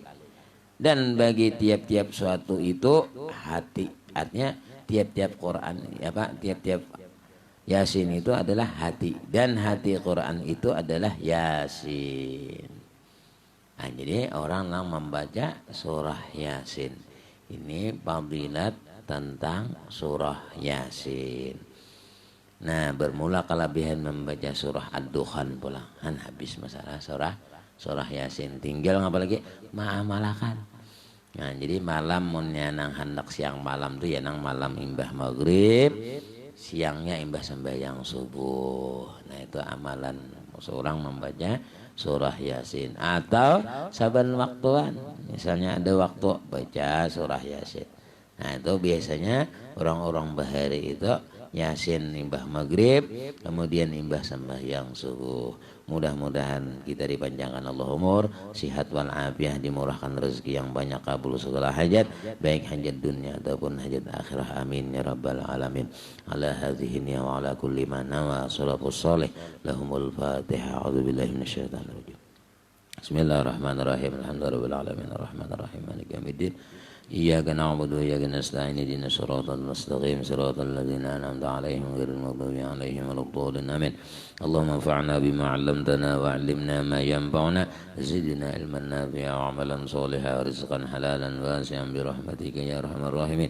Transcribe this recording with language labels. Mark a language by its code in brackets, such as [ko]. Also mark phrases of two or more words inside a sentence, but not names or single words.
[id] Dan bagi tiap-tiap suatu itu hati artinya tiap-tiap Quran tiap-tiap Yasin itu adalah hati dan hati Quran itu adalah Yasin. Nah, jadi orang yang membaca surah Yasin ini fadilat tentang surah Yasin. Nah, bermula kelebihan membaca surah Ad-Dukhan pula. Kan habis masalah surah Yasin. Tinggal apa lagi? Ma'amalakan. [bjn] Nah, jadi malam munnya nang hendak siang malam tuh ya nang malam imbah maghrib, siangnya imbah sembahyang subuh. [id] Nah, itu amalan seorang membaca surah Yasin atau saban waktuan. Misalnya ada waktu baca surah Yasin. Nah, itu biasanya orang-orang bahari itu Yasin imbah maghrib, kemudian imbah sembahyang subuh. Mudah-mudahan kita dipanjangkan Allah umur, sihat wal afiah, dimurahkan rezeki yang banyak, kabul segala hajat, baik hajat dunia ataupun hajat akhirah. [ar] آمين يا رب العالمين. على هذه وعلى كل من نوى السلف الصالح لهم الفاتحة. أعوذ بالله من الشيطان الرجيم. بسم الله الرحمن الرحيم. الحمد لله رب العالمين الرحمن الرحيم مالك يوم الدين. إياك نعبد وإياك نستعين اهدنا الصراط المستقيم صراط الذين أنعمت عليهم غير المغضوب عليهم ولا الضالين آمين. اللهم انفعنا بما علمتنا وعلمنا ما ينفعنا زدنا علما نافعا وعملا صالحا ورزقا حلالا واسعا برحمتك يا أرحم الراحمين.